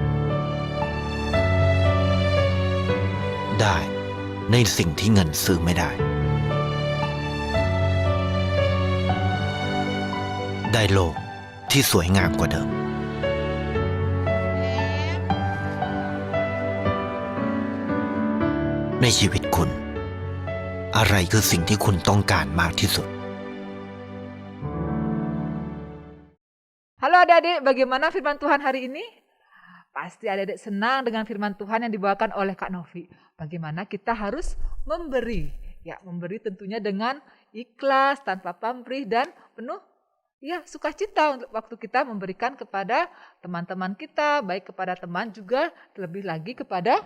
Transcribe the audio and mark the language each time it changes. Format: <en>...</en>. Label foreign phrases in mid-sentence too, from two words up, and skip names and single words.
<th>ได้ในสิ่งที่เงินซื้อไม่ได้ ได้โลกที่สวยงามกว่าเดิม ในชีวิตคุณ อะไรคือสิ่งที่คุณต้องการมากที่สุด</th> <id>Halo adik-adik, bagaimana firman Tuhan hari ini? Pasti adik-adik senang dengan firman Tuhan yang dibawakan oleh Kak Novi. Bagaimana kita harus memberi. Ya, memberi tentunya dengan ikhlas, tanpa pamrih dan penuh sukacita untuk waktu kita memberikan kepada teman-teman kita, baik kepada teman juga terlebih lagi kepada</id>